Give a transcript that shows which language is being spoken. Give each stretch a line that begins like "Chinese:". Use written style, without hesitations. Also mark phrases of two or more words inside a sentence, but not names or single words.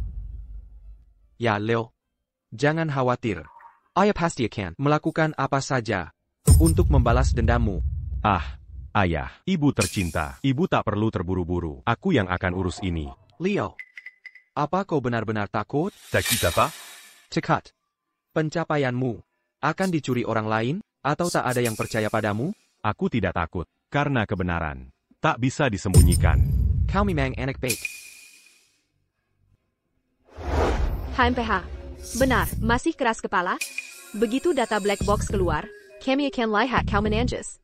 Indonesian: Ya, Leo. Jangan khawatir. Ayah pasti akan melakukan apa saja untuk membalas dendammu. Ayah, ibu tercinta, ibu tak perlu terburu-buru. Aku yang akan urus ini. Leo, apa kau benar-benar takut?
French: T'inquiète pas? to cut.
Indonesian: Pencapaianmu akan dicuri orang lain, atau tak ada yang percaya padamu? Aku tidak takut, karena kebenaran tak bisa disembunyikan. Kau memang anak baik. HMPH. Benar, masih keras kepala? Begitu data black box keluar, kami akan lihat kau menanjus.